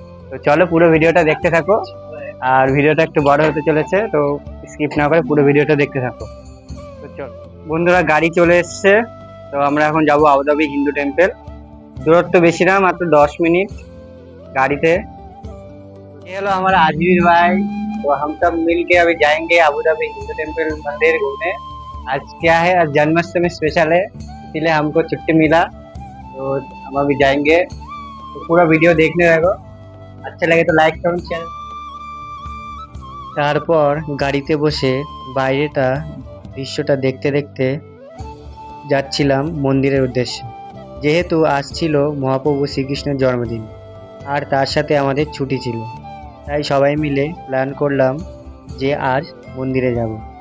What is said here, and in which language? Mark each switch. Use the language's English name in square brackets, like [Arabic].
[Bangla] তো চলো পুরো ভিডিওটা দেখতে থাকো। আর ভিডিওটা একটু বড় হতে চলেছে, তো স্কিপ না করে পুরো ভিডিওটা দেখতে থাকো। তো চলো বন্ধুরা, গাড়ি চলে এসছে। তো আমরা এখন যাব আবুধাবি হিন্দু টেম্পল। দূরত্ব বেশি না, মাত্র 10 মিনিট [Hindi] गाड़ी थे। ये लो हमारा आजमीर भाई। तो हम सब मिल के अभी जाएंगे अबू धाबी हिंदू टेम्पल मंदिर घूमने। आज क्या है, आज जन्माष्टमी स्पेशल है, इसलिए हमको छुट्टी मिला। तो हम अभी जाएंगे। तो पूरा वीडियो देखने रहेगा, अच्छा लगे तो लाइक करो शेयर। [Bangla] তারপর গাড়িতে বসে বাইরেটা দৃশ্যটা দেখতে দেখতে যাচ্ছিলাম মন্দিরের উদ্দেশ্যে। যেহেতু আজ ছিল মহাপ্রভু শ্রীকৃষ্ণের জন্মদিন, আর তার সাথে আমাদের ছুটি ছিল, তাই সবাই মিলে প্ল্যান করলাম যে আজ মন্দিরে যাব।